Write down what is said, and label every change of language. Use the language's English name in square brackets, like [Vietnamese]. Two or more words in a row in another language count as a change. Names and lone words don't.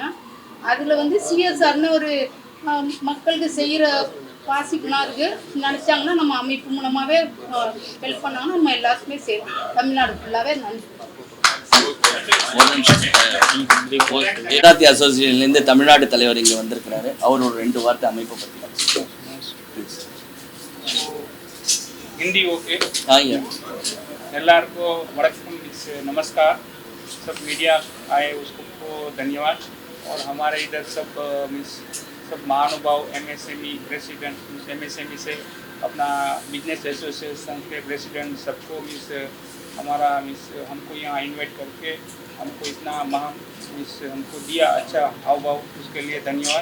[Tamil] அதில் வந்து சிஎஸ்ஆர்னு ஒரு மக்களுக்கு செய்கிற பாசிக்கெலாம் இருக்குது. நினச்சாங்கன்னா நம்ம அமைப்பு மூலமாகவே ஹெல்ப் பண்ணாங்கன்னா நம்ம எல்லாருக்குமே செய்வோம். தமிழ்நாடு ஃபுல்லாகவே நன்றி. வேதாத்தி அசோசியேஷன்லேருந்து தமிழ்நாடு தலைவர் இங்கே வந்திருக்கிறாரு. அவர் ஒரு 2 வார்த்தை அமைப்பை பற்றி [Hindi] हिंदी ओके हाँ ಎಲ್ಲರಿಗೂ वड़कम नमस्कार. सब मीडिया आए उसको धन्यवाद. और हमारे इधर सब महानुभाव [English] MSME president MSME [Hindi] से अपना [English] business association [Hindi] के प्रेसिडेंट सबको हमारा हमको यहाँ इनवाइट करके हमको इतना हमको दिया अच्छा हाव भाव, उसके लिए धन्यवाद.